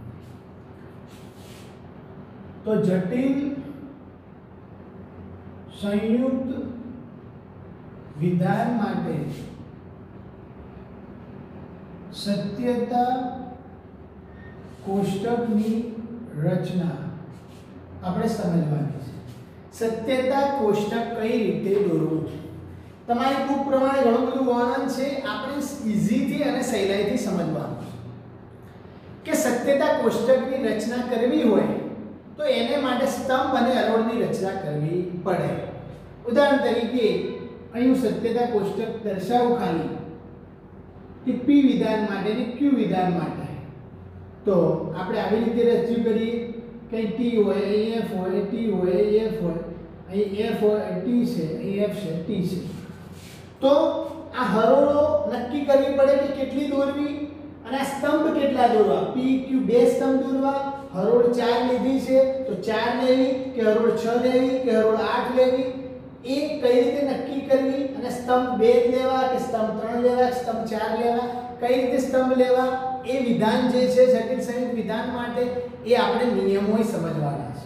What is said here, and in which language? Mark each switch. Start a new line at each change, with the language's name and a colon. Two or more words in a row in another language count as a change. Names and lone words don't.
Gujarati: તો જટિલ સંયુક્ત વિધાન માટે સત્યતા કોષ્ટકની રચના આપણે સમજવાની છે। સત્યતા કોષ્ટક કઈ રીતે દોરવું તમારી બુક પ્રમાણે ઘણું બધું વર્ણન છે આપણે ઈઝીથી અને સહેલાઈથી સમજવાનું કે સત્યતા કોષ્ટકની રચના કરવી હોય તો એને માટે સ્તંભ અને હરોળની રચના કરવી પડે। ઉદાહરણ તરીકે અહીં હું સત્યતા કોષ્ટક દર્શાવું ખાલી કે પી વિધાન માટે ને ક્યુ વિધાન માટે। તો આપણે આવી રીતે રજૂ કરીએ કે ટી હોય અહીં એફ હોય ટી હોય એફ હોય અહીં એફ હોય ટી છે અહીં એફ છે ટી છે। તો આ હરોળો નક્કી કરવી પડે કિ કેટલી દોરવી અને આ સ્તંભ કેટલા દોરવા પી ક્યૂ બે સ્તંભ દોરવા હરોળ 4 લીધી છે તો 4 લેવી કે હરોળ 6 લેવી કે હરોળ 8 લેવી એ કઈ રીતે નક્કી કરવી અને સ્તંભ 2 લેવા કે સ્તંભ 3 લેવા કે સ્તંભ 4 લેવા કઈ રીતે સ્તંભ લેવા એ વિધાન જે છે જટિલ સંયુક્ત વિધાન માટે એ આપણે નિયમોય સમજવાના છે।